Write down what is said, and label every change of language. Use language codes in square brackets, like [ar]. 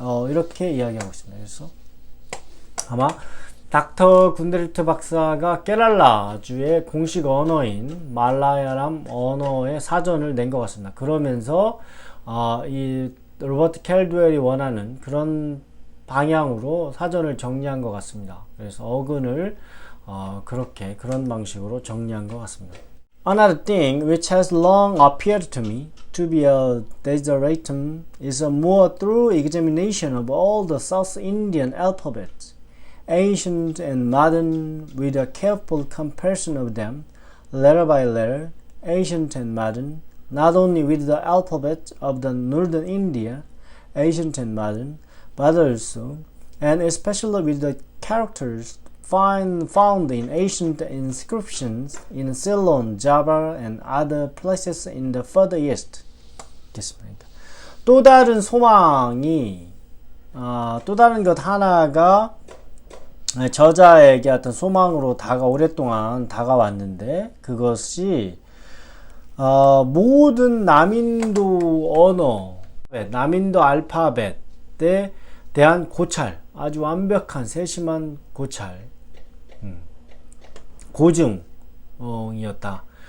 [ko] 이렇게 이야기하고 있습니다. 그래서 아마 닥터 군데르트 박사가 케랄라주의 공식 언어인 말라야람 언어의 사전을 낸 것 같습니다. 그러면서 이 로버트 캘드웰이 원하는 그런 방향으로 사전을 정리한 것 같습니다. 그래서 어근을 그런 방식으로 정리한 것 같습니다. [en] Another thing which has long appeared to me to be a desideratum is a more thorough examination of all the South Indian alphabets, ancient and modern, with a careful comparison of them, letter by letter, ancient and modern, not only with the alphabet of the northern India, ancient and modern, but also, and especially with the characters found in ancient inscriptions in Ceylon, Java, and other places in the further east. [ko] 됐습니다. 또 다른 소망이 또 다른 것 하나가 저자에게 어떤 소망으로 오랫동안 다가왔는데 그것이 모든 남인도 언어, 남인도 알파벳에 대한 고찰, 아주 완벽한 세심한 고찰, 고증이었다.